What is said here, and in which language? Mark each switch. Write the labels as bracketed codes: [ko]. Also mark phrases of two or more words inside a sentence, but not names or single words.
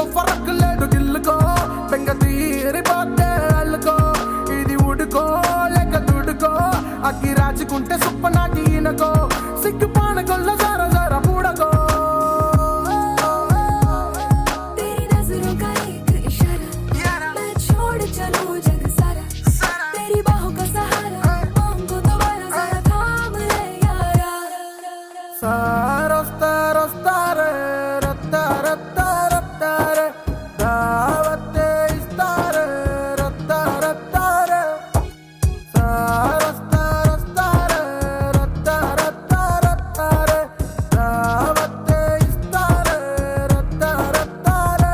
[te] फर्क లేదు గిల్లుకో బెంగ తీరి పోతే అల్లుకో ఇది ఉడుకో లేక దుడుకో అగ్గి రాజుకుంటే సుప్ప నాకి ఈనకో సిగ్గు పానకొల్ల జర జర పూడకో [hi] तेरी नजरों का एक इशारा मैं छोड़ चलूं जग सारा तेरी बाहों का सहारा मांगो दोबारा जरा थाम ले यारा [te] సారొస్తారొస్తారే రత్తా రత్తా రత్తా రే దావతే ఇస్తారే రత్తా రత్తా రే సారొస్తారొస్తారే రత్తా రత్తా రత్తా రే దావతే ఇస్తారే రత్తా రత్తా రే